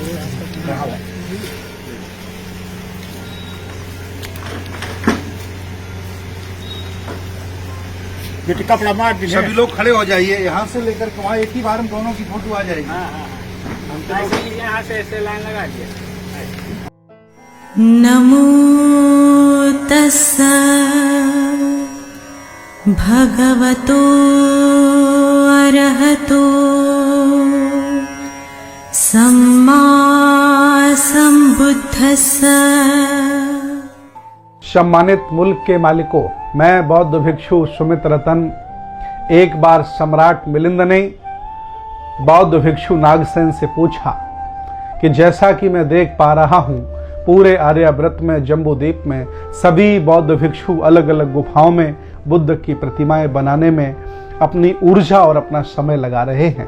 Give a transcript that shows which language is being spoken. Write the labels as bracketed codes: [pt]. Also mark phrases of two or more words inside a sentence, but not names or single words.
[hi] कपड़ा मार दीजिए। सभी लोग खड़े हो जाइए, यहाँ से लेकर के वहाँ एक ही बार हम दोनों की फोटो आ जाएगी। यहाँ से ऐसे लाइन लगा दिए। [pi] नमो तस्सा भगवतो अरहतो सम्मा संबुद्धस्सा। [hi] सम्मानित मुल्क के मालिकों, मैं बौद्ध भिक्षु सुमित रतन। एक बार सम्राट मिलिंद ने बौद्ध भिक्षु नागसेन से पूछा कि जैसा कि मैं देख पा रहा हूं, पूरे आर्यावर्त में, जम्बूद्वीप में सभी बौद्ध भिक्षु अलग अलग गुफाओं में बुद्ध की प्रतिमाएं बनाने में अपनी ऊर्जा और अपना समय लगा रहे हैं।